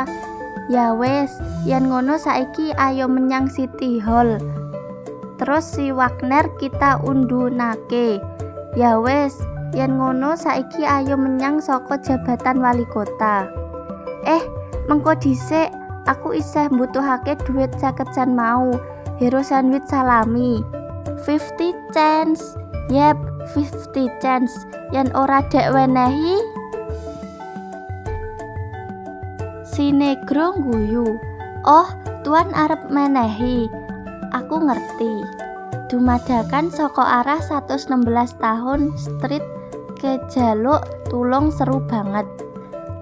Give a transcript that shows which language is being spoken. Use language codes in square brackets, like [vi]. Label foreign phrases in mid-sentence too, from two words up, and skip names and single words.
[jv] Ya wes, yen ngono saiki ayo menyang City Hall. Terus si Wagner kita undunake. Ya wes, yen ngono saiki ayo menyang saka jabatan wali kota. Mengko dhisik aku isih mbutuhake duit 50 sen mau. [en] Hero sandwich salami 50 cents. Yep, 50 cents. [jv] Yen ora dek wenehi. Si negro guyu. Oh, tuan arep menehi. Aku ngerti. Dumadakan saka arah 116 tahun street kejaluk tulung seru banget.